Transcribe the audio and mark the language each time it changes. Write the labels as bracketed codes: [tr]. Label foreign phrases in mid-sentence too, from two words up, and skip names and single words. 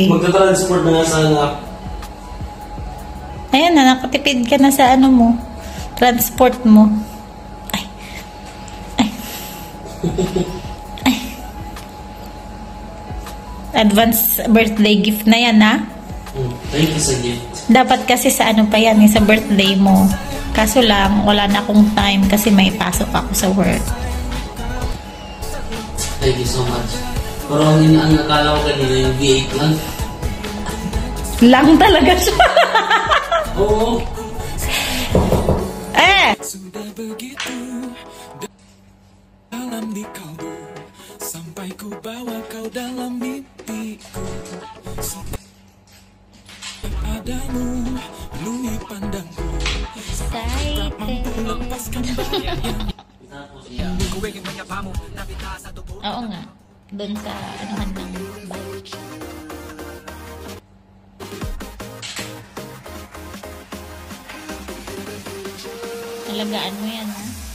[tl] Magta-transport na nga sana. Ayan na, nakatipid ka na sa ano mo. Transport mo. Ay. Ay. [en] Advance birthday gift [tl] na yan, ha? [en] Thank you [tl] sa gift. Dapat kasi sa ano pa yan, sa birthday mo. Kaso lang, wala na akong time kasi may pasok ako sa work. [en] Thank you so much. [tl] Pero ang nakala ko kanina yung V8 lang. Lang talaga siya. Oo. [id] Sudah begitu dalam di kalbu, sampai ku bawa kau dalam mimpiku. Padamu penuhi pandangku, tak mampu lepaskan bayang. [tl] Oo nga. Doon sa anuhan ng bike. Alagaan mo yan, ha?